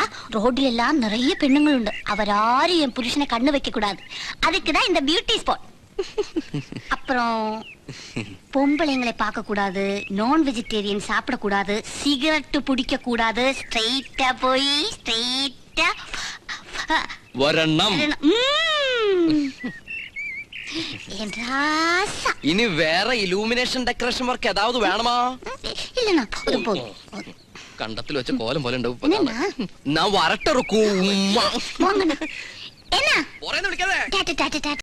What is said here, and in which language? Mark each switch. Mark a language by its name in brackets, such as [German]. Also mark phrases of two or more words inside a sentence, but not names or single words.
[Tamil] ரோட்ல எல்லாம் நிறைய பெண்ணுங்கள் உண்டு, அவராரும் என் புருஷனை கண்ணு வைக்க கூடாது. அதுக்குதான் இந்த பியூட்டி ஸ்பாட். அப்புறம் பொம்பளைங்களை பார்க்க கூடாது, நான் வெஜிடேரியன் சாப்பிட கூடாது, சிகரெட் பிடிக்க கூடாது. ஸ்ட்ரைட்டா போய் ஸ்ட்ரைட்டா வரணும். [Malayalam] ഇനി വേറെ [English] illumination decoration work [Malayalam] ഏതാവത് വേണമാ? [Tamil] இல்லண்ணா, அது போதும். [Malayalam] കണ്ടത്തിൽ വെച്ച കോലം പോലെ ഉണ്ടാവും. ഞാൻ വരട്ടെ റുക്കൂ. [Tamil] போங்கண்ணா. என்ன [Malayalam] വിളിക്കാതെ. [Tamil] டாட்டா டாட்டா டாட்டா.